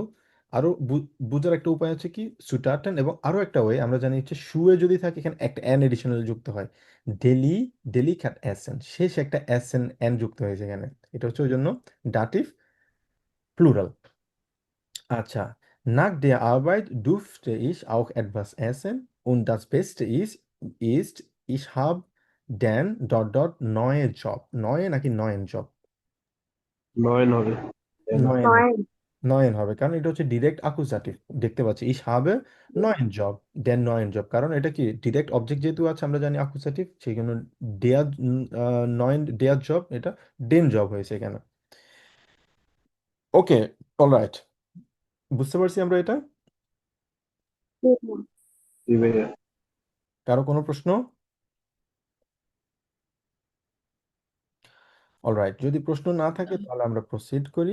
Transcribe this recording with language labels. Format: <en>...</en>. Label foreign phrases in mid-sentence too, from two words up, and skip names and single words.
<bn>আরো বোঝার একটা উপায় হচ্ছে কি, সুটাটেন। এবং আরো একটা ওয়ে আমরা জানি হচ্ছে, শুয়ে যদি থাকে এখানে একটা এন এডিশনাল যুক্ত হয়। ডেলি, ডেলিকাট এসেন, শেষ একটা এসেন এন যুক্ত হয়েছে এখানে। এটা হচ্ছে ওই জন্য ডাটিভ প্লুরাল। আচ্ছা,</bn> <de>nach der Arbeit durfte ich auch etwas essen und das Beste ist, ich habe den neue Job. Neue নাকি neuen Job?</de> <bn>9 হবে। Then. নয়েন হবে। নয়েন হবে, কারণ এটা হচ্ছে</bn> <en>direct accusative.</en> <bn>দেখতে পাচ্ছি</bn> <de>ich habe neuen Job, den neuen Job,</de> <bn>কারণ এটা কি</bn> <en>direct object</en> <bn>যেহেতু আছে, আমরা জানি অ্যাকুজাটিভ, সেই জন্য</bn> <de>der neuen der Job,</de> <bn>এটা</bn> <de>den Job</de> <bn>হয়েছে এখানে।</bn> <en>okay, alright,</en> <bn>বুঝতে পারছি আমরা এটা। জি ভাইয়া। কারো কোনো প্রশ্ন? অলরাইট, যদি প্রশ্ন না থাকে তাহলে আমরা প্রসিড করি।</bn>